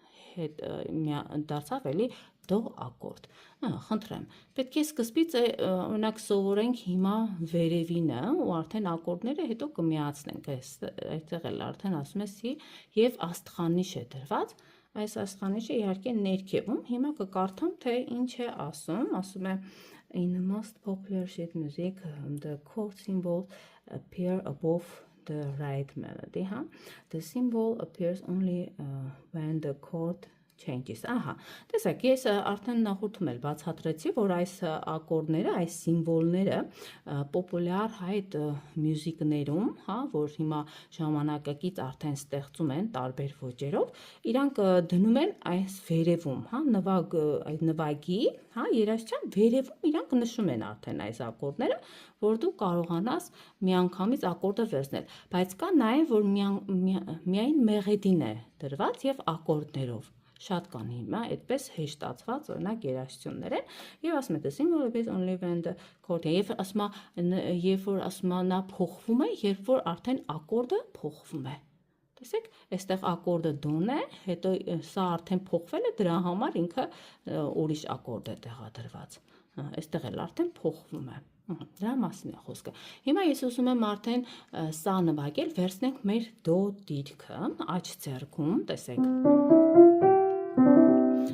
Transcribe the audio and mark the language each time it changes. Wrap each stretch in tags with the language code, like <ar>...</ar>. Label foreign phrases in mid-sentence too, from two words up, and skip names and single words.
<hy>դարձավ էլի դո ակորդ, խնդրեմ, պետք է սկզբից օրինակ սովորենք հիմա վերևինը ու արդեն ակորդները հետո կմիացնենք, այստեղ էլ արդեն ասում է սի եւ աստղանիշ է դրված, այս աստղանիշը իհարկե ներքևում, հիմա կկարդամ, թե ինչ է ասում է</hy> <en>in most popular sheet music, the chord symbols appear above the right melody, the symbol appears only when the chord changes,</en> <hy>տեսակ, ես արդեն նախորդում էլ բացատրեցի, որ այս ակորդները, այս սիմվոլները պոպուլյար հայտ մյուզիկներում, որ հիմա ժամանակակից արդեն ստեղծում են տարբեր ոճերով, իրանք դնում են այս վերևում, նվագի, երաժշտության վերևում իրանք նշում են արդեն այս ակորդները, որ դու կարողանաս միանգամից ակորդը վերցնել, բայց կա նաև, որ միայն մեղեդին է դրված եւ ակորդներով շատ կան հիմա, այդպես հեշտացված օրինակ երաժշտություններ են, եւ ասում է</hy> <en>the symbol appears only when the chord,</en> <hy>եւ ասում է, երբ որ ասում է նա փոխվում է, երբ որ արդեն ակորդը փոխվում է։ Տեսեք, այստեղ ակորդը դոն է, հետո սա արդեն փոխվել է, դրա համար ինքը ուրիշ ակորդ է տեղադրված։ Այստեղ էլ արդեն փոխվում է։ Դրա մասին է խոսքը։ Հիմա ես ուզում եմ արդեն սա նվագել, վերցնենք մեր դո դիրքը, աջ ձեռքում, տեսեք։ Ու</hy>